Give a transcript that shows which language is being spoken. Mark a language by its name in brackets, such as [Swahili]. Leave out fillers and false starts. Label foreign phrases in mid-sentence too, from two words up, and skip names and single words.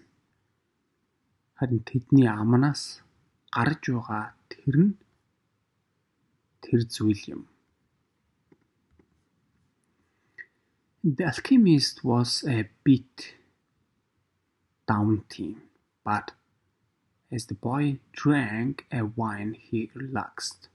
[Mongolian] Харин тэдний амнаас гарч байгаа тэр зүйл юм. [English] The alchemist was a bit daunting, but as the boy drank a wine he relaxed.